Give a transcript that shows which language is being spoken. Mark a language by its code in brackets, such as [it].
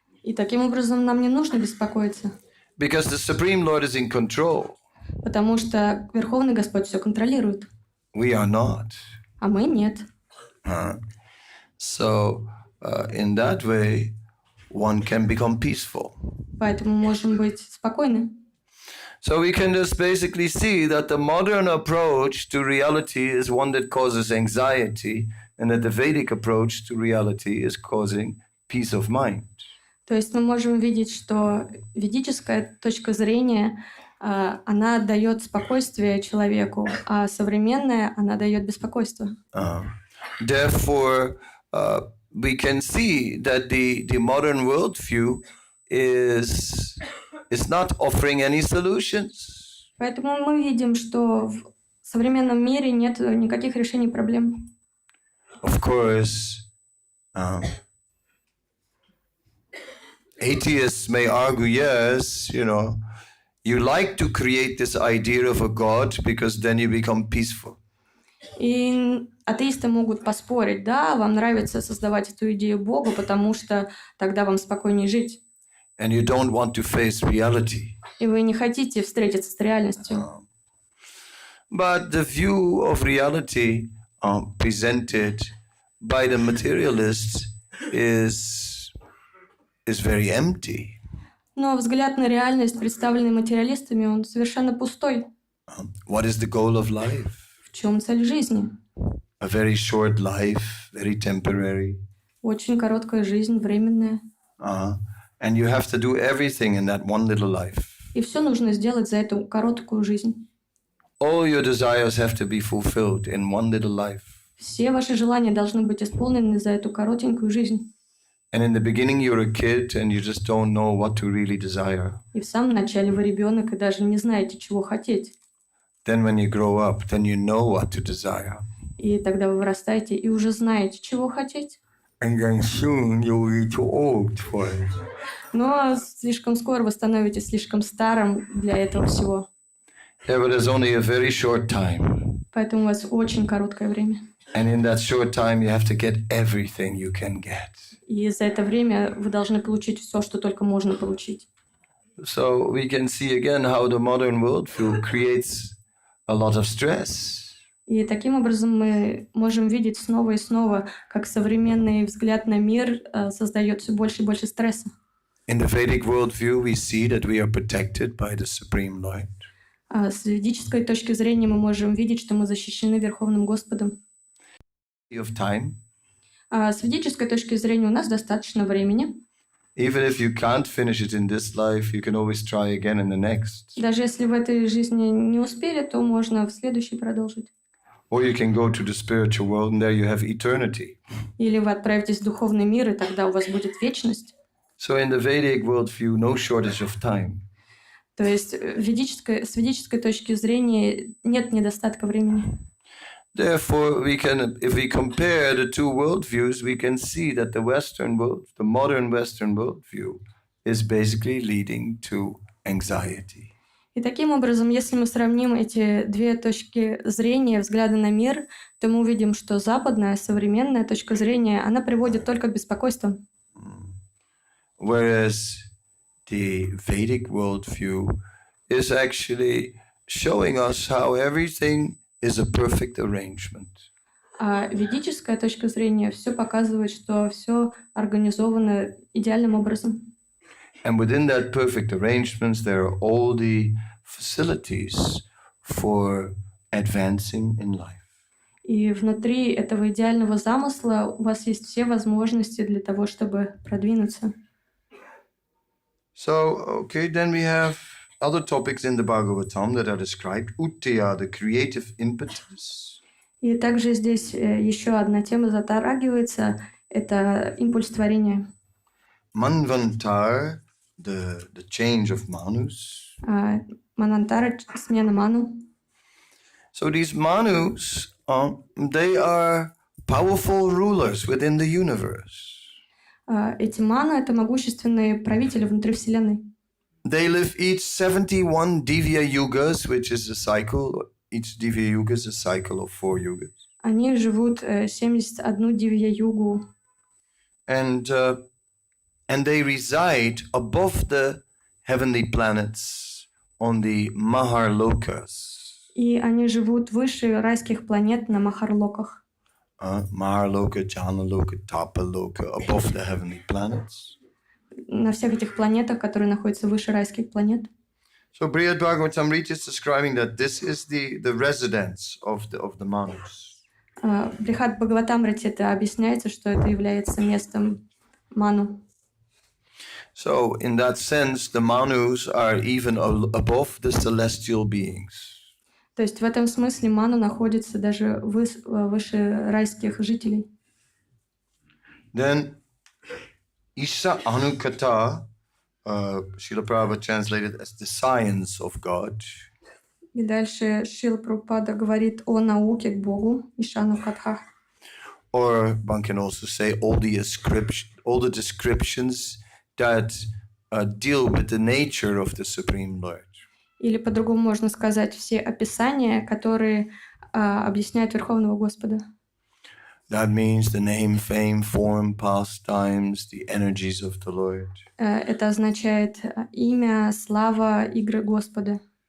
[ru] И таким образом нам не нужно беспокоиться. [en] Because the Supreme Lord is in control. [ru] Потому что Верховный Господь все контролирует. [en] We are not. [ru] А мы нет. [en] So in that way, one can become peaceful. [ru] Поэтому можем быть спокойны. [en] So we can just basically see that the modern approach to reality is one that causes anxiety, and that the Vedic approach to reality is causing peace of mind. [ru] То есть мы можем видеть, что ведическая точка зрения, она дает спокойствие человеку, а современная, она дает беспокойство. [en] Therefore, we can see that the modern worldview is not offering any solutions. [ru] Поэтому мы видим, что в современном мире нет никаких решений проблем. [en] Of course, atheists may argue, yes, you like to create this idea of a God because then you become peaceful. [ru] И атеисты могут поспорить, да, вам нравится создавать эту идею Бога, потому что тогда вам спокойнее жить. [en] and you don't want to face reality. [ru] И вы не хотите встретиться с реальностью. [en] But the view of reality presented by the materialists is very empty. [ru] Но взгляд на реальность, представленный материалистами, он совершенно пустой. [en] What is the goal of life? [ru] В чем цель жизни? [en] A very short life, very temporary. [ru] Очень короткая жизнь, временная. [en] And you have to do everything in that one little life. [ru] И все нужно сделать за эту короткую жизнь. [en] All your desires have to be fulfilled in one little life. [ru] Все ваши желания должны быть исполнены за эту коротенькую жизнь. [en] And in the beginning you're a kid and you just don't know what to really desire. [ru] И в самом начале вы ребенок и даже не знаете, чего хотеть. [en] Then when you grow up, then you know what to desire. [ru] И тогда вы вырастаете и уже знаете, чего хотеть. [en] And then soon you'll be too old for it. [ru] Но слишком скоро вы становитесь слишком старым для этого всего. [en] Yeah, but there's only a very short time. [ru] Поэтому у вас очень короткое время. [en] And in that short time you have to get everything you can get. [ru] И за это время вы должны получить все, что только можно получить. [en] So we can see again how the modern worldview creates a lot of stress. [ru] И таким образом мы можем видеть снова и снова, как современный взгляд на мир создает все больше и больше стресса. [en] In the Vedic worldview, we see that we are protected by the Supreme Lord. [ru] С ведической точки зрения мы можем видеть, что мы защищены Верховным Господом. [en] Of time, [ru] С ведической точки зрения у нас достаточно времени. [en] even if you can't finish it in this life, you can always try again in the next. [ru] Даже если в этой жизни не успели, то можно в следующей продолжить. [en] Or you can go to the spiritual world and there you have eternity. [ru] Или вы отправитесь в духовный мир, и тогда у вас будет вечность. [en] So in the Vedic worldview, no shortage of time. [ru] То есть с ведической точки зрения нет недостатка времени. [en] Therefore, if we compare the two worldviews, we can see that the modern Western worldview is basically leading to anxiety. [ru] И таким образом, если мы сравним эти две точки зрения, взгляды на мир, то мы увидим, что западная, современная точка зрения, она приводит только к беспокойству. [en] Whereas the Vedic worldview is actually showing us how everything is a perfect arrangement. [ru] А ведическая точка зрения все показывает, что все организовано идеальным образом. [en] And within that perfect arrangements, there are all the facilities for advancing in life. [ru] И внутри этого идеального замысла у вас есть все возможности для того, чтобы продвинуться. [en] So, okay, then we have other topics in the Bhagavatam that are described. Uttiya, the creative impetus. [ru] И также здесь еще одна тема затрагивается, это импульс творения. [en] Manvantar, the change of Manus. [ru] Манантара, смена ману. [en] So these Manus, they are powerful rulers within the universe. [ru] Эти ману — это могущественные правители внутри Вселенной. [en] They live each 71 Divya Yugas, which is a cycle. Each Divya Yuga is a cycle of 4 yugas. [ru] Они живут 71 дивья-югу. [en] And they reside above the heavenly planets on the Maharlokas. [ru] И они живут выше райских планет на Махарлоках. [en] Maharloka, Janaloka, Tapaloka, above the heavenly planets. [ru] На всех этих планетах, которые находятся выше райских планет. [en] So Brihad Bhagavatamrita is describing that this is the residence of the Manus. [ru] Брихат Бхагаватамрите это объясняется, что это является местом ману. [en] So in that sense, the Manus are even above the celestial beings. [ru] То есть в этом смысле ману находится даже выше райских жителей. [en] Then Isha Anukata, Srila Prabhupada translated as the science of God. [ru] И дальше Шрила Прабхупада говорит о науке к Богу, Ишану Катха. [en] Or one can also say all the descriptions that deal with the nature of the Supreme Lord. [ru] Или по-другому можно сказать все описания, которые объясняет Верховного Господа. [en] That means the name, fame, form, pastimes, the energies of the Lord. [ru] Это означает имя, слава, игры Господа.